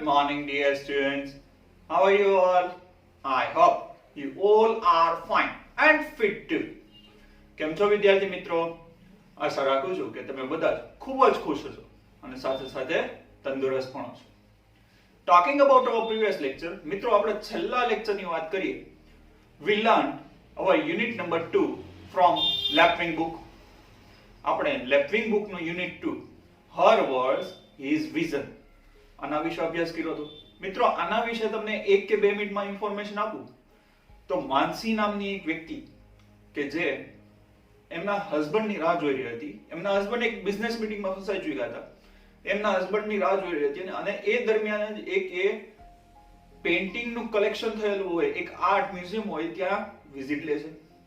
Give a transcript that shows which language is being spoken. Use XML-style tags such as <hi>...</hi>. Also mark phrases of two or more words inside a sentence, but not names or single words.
<en>morning, dear students. How are you all? I hope you all are fine and fit too.</en> <gu>કેમ છો વિદ્યાર્થી મિત્રો? આશા રાખું છું કે તમે બધા ખૂબ જ ખુશ છો અને સાથે સાથે તંદુરસ્ત પણ છો.</gu> <en>Talking about our previous lecture,</en> <gu>મિત્રો આપણે છેલ્લા લેક્ચરની વાત કરીએ.</gu> <en>We learned our unit number 2 from Lapwing book.</en> <gu>આપણે Lapwing book નો unit 2 Her words, His vision આના વિશે અભ્યાસ કર્યો હતો. મિત્રો આના વિશે તમને 1 કે 2 મિનિટમાં ઇન્ફોર્મેશન આપું તો માનસી નામની એક વ્યક્તિ કે જે એમના હસબન્ડની રાહ જોઈ રહી હતી. એમના હસબન્ડ એક</gu> <en>business meeting</en> <gu>ફસાઈ ચૂક્યા હતા. એમના હસબન્ડની રાહ જોઈ રહી હતી અને એ દરમિયાન જ એક</gu> <en>painting collection</en> <gu>થયેલું હોય, એક</gu> <en>art museum</en> <gu>હોય, ત્યાં વિઝિટ લે છે.</gu>